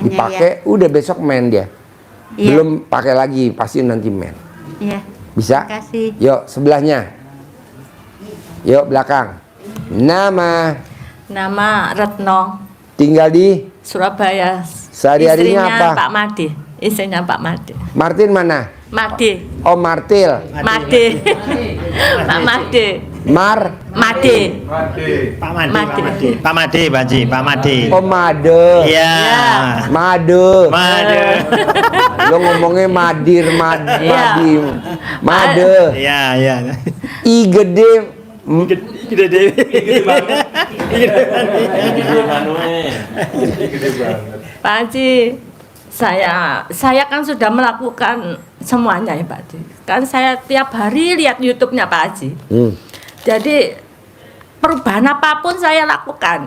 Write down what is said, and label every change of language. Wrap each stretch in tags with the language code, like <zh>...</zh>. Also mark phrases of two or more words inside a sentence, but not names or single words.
<id>Dipakai, udah besok men dia. Iya. Belum pakai lagi, pasti nanti men. Iya. Bisa? Makasih. Yuk, sebelahnya. Yuk, belakang. Nama. Nama Retno, Tinggal di Surabaya. sehari-harinya Istrinya apa? Pak Made. Istrinya Pak Made. Martin mana? Made. Oh, Martil. Made. Pak Made. Mar. Made. Pak Made, Pak Haji, Pak Made. Oh, Made. Iya. Made. Made. Lo ngomongnya Madir, Iya. Madim. Made. Iya, iya. I gede. Gede deh. Pak Haji, saya kan sudah melakukan semuanya ya Pak Haji. Kan saya tiap hari lihat YouTube-nya Pak Haji. Jadi perubahan apapun saya lakukan.</id>